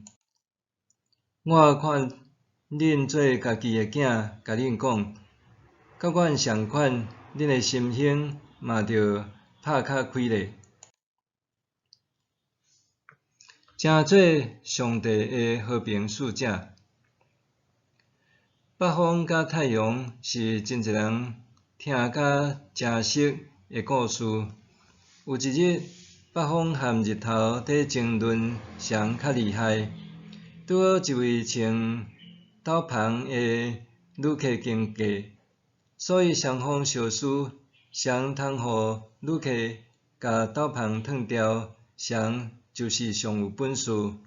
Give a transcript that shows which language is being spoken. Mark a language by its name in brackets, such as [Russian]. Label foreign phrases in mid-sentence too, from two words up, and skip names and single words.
[Min Nan Chinese] 我看恁做家己的囝，甲恁讲，甲阮相款，恁的心胸嘛着拍较开咧。诚做上帝的和平使者。北风甲太阳是真侪人听甲诚熟的故事。有一日，北风和日头在争论谁较厉害。拄好一位穿斗篷的旅客经过，所以双方相输，谁通互旅客甲斗篷脱掉，谁就是上有本事。